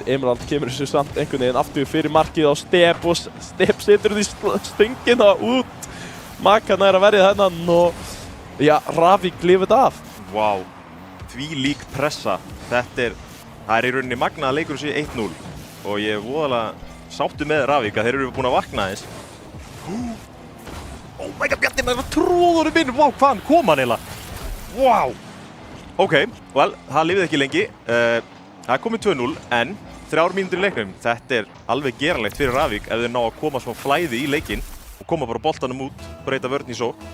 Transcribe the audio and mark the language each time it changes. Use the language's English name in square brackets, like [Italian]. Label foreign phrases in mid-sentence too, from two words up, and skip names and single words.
[Icelandic] Emil Vald kemur þessu samt einhvern veginn aftur fyrir markið á Stepp og Stepp setur því stöngina út. Maka næra að verja þennan og já, Ravík lifir þetta af. Vá, því lík pressa. Það í rauninni magnað að leikurinn sé 1-0 og ég er voðalega sáttur með Ravík að þeir eru búin að vakna aðeins. [English] Oh my god, [Icelandic] Bjarni með tróðurum minn, vá, hvaðan kom hann eiginlega? Vá! Ok, well, það lifið ekki lengi. Það er komið 2-0 en 3 mínútur í leiknum. Þetta er alveg geranlegt fyrir Ravík ef þeir ná að koma smá flæði í leikinn og koma bara boltanum út, breyta vörn í sókn.